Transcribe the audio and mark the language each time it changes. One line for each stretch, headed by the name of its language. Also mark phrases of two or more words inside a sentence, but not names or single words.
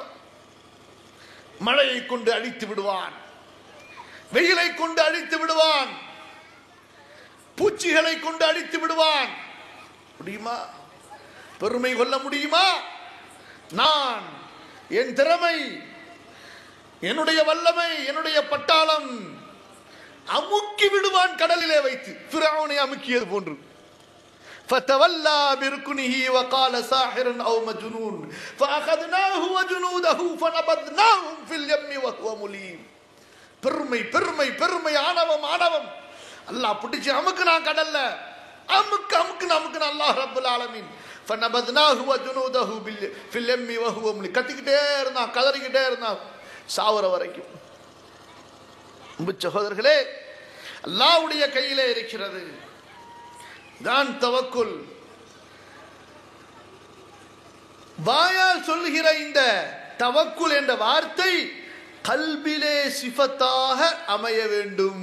Tamil: மழையை கொண்டு அழித்து விடுவான், வெயிலை கொண்டு அழித்து விடுவான், பூச்சிகளை கொண்டு அழித்து விடுவான். முடியுமா? பெருமை கொள்ள முடியுமா? நான், என் திறமை, என்னுடைய வல்லமை, என்னுடைய பட்டாளம் அமுக்கி விடுவான் கடலிலே வைத்து. ஃபிரௌனை அமுக்கியது போன்று.
Arabic: فتولى بركنه وقال ساحر او مجنون فاخذناه وجنوده فنبذناهم في اليم وهو مليم.
Tamil: பெருமை பெருமை பெருமை, ஆணவம் ஆணவம். அல்லாஹ் பிடிச்சு அமுக்குனா கடல்ல, அமுக்கு அமுக்குன அமுக்குன
Arabic: الله رب العالمين. فنبذناه وجنوده في اليم وهو مليم.
Tamil: கத்திக்கிட்டே இருந்தான், கதறிக்கிட்டே இருந்தான் சாவர வரைக்கும். அன்பு சகோதரர்களே, அல்லாஹ்வுடைய கையிலே இருக்கிறது தான் தவக்குல். வாயால் சொல்லுகிற இந்த தவக்குல் என்ற வார்த்தை கல்பிலே சிஃபத்தாக அமைய வேண்டும்.